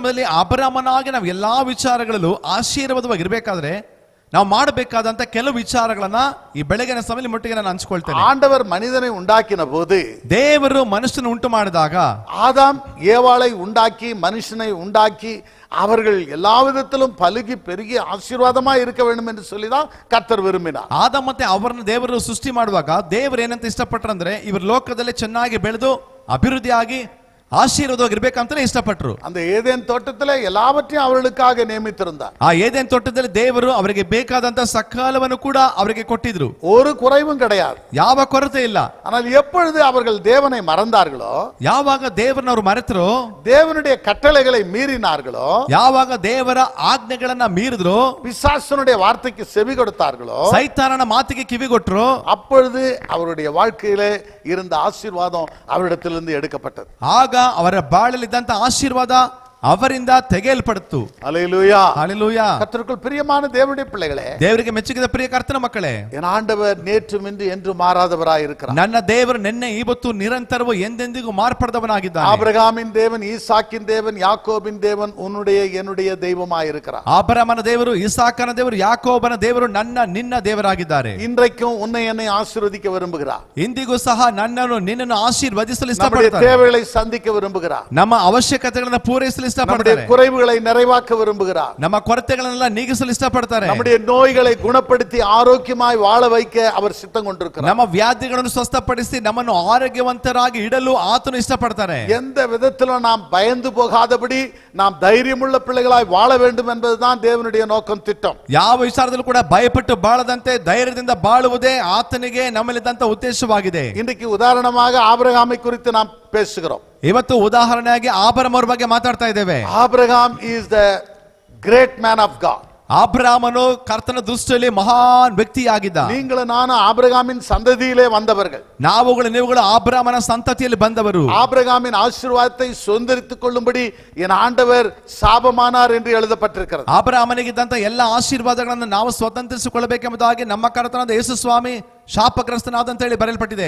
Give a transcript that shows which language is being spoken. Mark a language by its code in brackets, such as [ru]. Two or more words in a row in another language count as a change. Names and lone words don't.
[kn] ಬೆಳಗಿನ ಸಮಯದಲ್ಲಿ ಅಬ್ರಹಾಮನಾಗಿ ನಾವು ಎಲ್ಲಾ ವಿಚಾರಗಳಲ್ಲೂ ಆಶೀರ್ವಾದವಾಗಿ ಇರಬೇಕಾದ್ರೆ ನಾವು ಮಾಡಬೇಕಾದಂತ ಕೆಲವು ವಿಚಾರಗಳನ್ನ ಈ ಬೆಳಗಿನ ಸಮಯದಲ್ಲಿ ಮುಟ್ಟಿಗೆ ನಾನು ಹಂಚಿಕೊಳ್ತೇನೆ. [ta] ஆண்டவர் மனிதனை உண்டாக்கின போது [kn] ದೇವರು ಮನುಷ್ಯನ ಉಂಟು ಮಾಡಿದಾಗ [ta] ஆதாம் ஏவாளை உண்டாக்கி மனுஷனை உண்டாக்கி அவர்கள் எல்லா விதத்திலும் பலுகி பெருகி ஆசீர்வாதமா இருக்க வேண்டும் என்று சொல்லிதான் கர்த்தர் விரும்பினார். [kn] ಆದಾಮ ಮತ್ತೆ ಅವರನ್ನು ದೇವರು ಸೃಷ್ಟಿ ಮಾಡುವಾಗ ದೇವರು ಏನಂತ ಇಷ್ಟಪಟ್ಟರಂದ್ರೆ ಇವರು ಲೋಕದಲ್ಲಿ ಚೆನ್ನಾಗಿ ಬೆಳೆದು ಅಭಿವೃದ್ಧಿಯಾಗಿ ಆಶೀರ್ವಾದವಾಗಿರ್ಬೇಕಂತಾನೆ ಇಷ್ಟಪಟ್ಟರು. [ta] அந்த ஏதேன் தோட்டத்திலே எல்லாவற்றையும் அவர்களுக்காக நியமித்திருந்தார். [kn] ಆ ಏದೆನ್ ತೋಟದಲ್ಲಿ ದೇವರು ಅವರಿಗೆ ಬೇಕಾದಂತ ಸಕಾಲವನ್ನು ಕೂಡ ಅವರಿಗೆ ಕೊಟ್ಟಿದ್ರು. [ta] ஒரு குறைவும் கிடையாது, [kn] ಯಾವ ಕೊರತೆ ಇಲ್ಲ. [ta] ஆனால் எப்பொழுது அவர்கள் தேவனை மறந்தார்களோ, [kn] ಯಾವಾಗ ದೇವರನ್ನ ಅವರು ಮರೆತರು, [ta] தேவனுடைய கட்டளைகளை மீறினார்களோ, [kn] ಯಾವಾಗ ದೇವರ ಆಜ್ಞೆಗಳನ್ನ ಮೀರಿದ್ರು, [ta] பிசாசனுடைய வார்த்தைக்கு செவி கொடுத்தார்களோ, [kn] ಸೈತಾನನ ಮಾತಿಗೆ ಕಿವಿಗೊಟ್ರು, [ta] அப்பொழுது அவருடைய வாழ்க்கையிலே இருந்த ஆசீர்வாதம் அவரிடத்திலிருந்து எடுக்கப்பட்டது. [kn] ಆಗ ಅವರ ಬಾಳಲಿದ್ದಂತ ಆಶೀರ್ವಾದ ಅವರಿಂದ ತೆಗೆಯಲ್ಪಡ್ತು. [ta] அல்லேலூயா. [kn] ಹಲ್ಲೆಲೂಯಾ. [ta] கர்த்தருக்குள் பிரியமான தேவனுடைய பிள்ளைகளே, [kn] ದೇವರಿಗೆ ಮೆಚ್ಚುಗೆದ ಪ್ರಿಯ ಕರ್ತನ ಮಕ್ಕಳೇ, [ta] என் ஆண்டவர் நேற்றும் இன்று என்று மாறாதவராய் இருக்கிறார். [kn] ನನ್ನ ದೇವರು ನಿನ್ನೆ ಇವತ್ತು ನಿರಂತರವೂ ಎಂದೆಂದಿಗೂ ಮಾರ್ಪಡದವನಾಗಿದ್ದಾನೆ. [ta] ஆபிரகாமின் தேவன், ஈசாக்கின் தேவன், யாக்கோபின் தேவன் உன்னுடைய என்னுடைய தெய்வமாய் இருக்கிறார். [kn] ಆಬ್ರಹಾಮನ ದೇವರು, ಇಸಾಕನ ದೇವರು, ಯಾಕೋಬನ ದೇವರು ನನ್ನ ನಿನ್ನ ದೇವರಾಗಿದ್ದಾರೆ. [ta] இன்றைக்கும் உன்னை என்னை ஆசீர்வதிக்க விரும்புகிறார். [kn] ಇಂದಿಗೂ ಸಹ ನನ್ನನ್ನು ನಿನ್ನನ್ನು ಆಶೀರ್ವದಿಸಲು [ta] நம்முடைய [kn] ಇಷ್ಟಪಡ್ತಾರೆ. [ta] தேவைகளை சந்திக்க விரும்புகிறார். [kn] ನಮ್ಮ ಅವಶ್ಯಕತೆಗಳನ್ನು ಪೂರೈಸಲು [ta] நம்முடைய [kn] ಇಷ್ಟಪಡ್ತಾರೆ. [ta] குறைவுகளை நிறைவாக்க விரும்புகிறார். [kn] ನಮ್ಮ ಕೊರತೆಗಳನ್ನೆಲ್ಲ ನೀಗಿಸಲು ಇಷ್ಟಪಡ್ತಾರೆ. [ta] நம்முடைய நோய்களை குணப்படுத்தி ஆரோக்கியமாய் வாழ வைக்க அவர் சித்தம் கொண்டிருக்கிறார். [kn] ನಮ್ಮ ವ್ಯಾಧಿಗಳನ್ನು ಸ್ವಸ್ಥಪಡಿಸಿ ನಮ್ಮನ್ನು ಆರೋಗ್ಯವಂತರಾಗಿ ಇಡಲು ಆತನು ಇಷ್ಟಪಡ್ತಾರೆ. [ta] எந்த விதத்திலும் நாம் பயந்து போகாதபடி நாம் தைரியமுள்ள பிள்ளைகளாய் வாழ வேண்டும் என்பதுதான் தேவனுடைய நோக்கம், திட்டம். [kn] ಯಾವ ವಿಚಾರದಲ್ಲೂ ಕೂಡ ಭಯಪಟ್ಟು ಬಾಳದಂತೆ ಧೈರ್ಯದಿಂದ ಬಾಳುವುದೇ ಆತನಿಗೆ ನಮ್ಮಲ್ಲಿದ್ದಂತ ಉದ್ದೇಶವಾಗಿದೆ. [ta] இன்றைக்கு உதாரணமாக ஆபிரகாமை குறித்து நாம் பேசுகிறோம். [kn] ಇವತ್ತು ಉದಾಹರಣೆಯಾಗಿ ಆಬ್ರಹಾಮ್ ಅವರ ಬಗ್ಗೆ ಮಾತಾಡ್ತಾ ಇದ್ದೇವೆ. [en] ஆபிரகாம் is the great man of God. [kn] ಆಬ್ರಹಾಮನು ಕರ್ತನ ದೃಷ್ಟಿಯಲ್ಲಿ ಮಹಾನ್ ವ್ಯಕ್ತಿಯಾಗಿದ್ದ. [ta] நீங்களும் நானும் ஆபிரகாமின் சந்ததியிலே வந்தவர்கள். [kn] ನೀವುಗಳು ಆಬ್ರಹಾಮನ ಸಂತತಿಯಲ್ಲಿ ಬಂದವರು. [ta] ஆபிரகாமின் ஆசீர்வாதத்தை சுதந்தரித்துக் கொள்ளும்படி என் ஆண்டவர் சாபமானார் என்று எழுதப்பட்டிருக்கிறது. [kn] ಆಬ್ರಹಾಮನಿಗಿದ್ದಂತ ಎಲ್ಲ ಆಶೀರ್ವಾದಗಳನ್ನು ನಾವು ಸ್ವತಂತ್ರಿಸಿಕೊಳ್ಳಬೇಕೆಂಬುದಾಗಿ ನಮ್ಮ ಕರ್ತನಾದ ಯೇಸು ಸ್ವಾಮಿ ಶಾಪಗ್ರಸ್ತನಾದಂತ ಹೇಳಿ ಬರೆಯಲ್ಪಟ್ಟಿದೆ.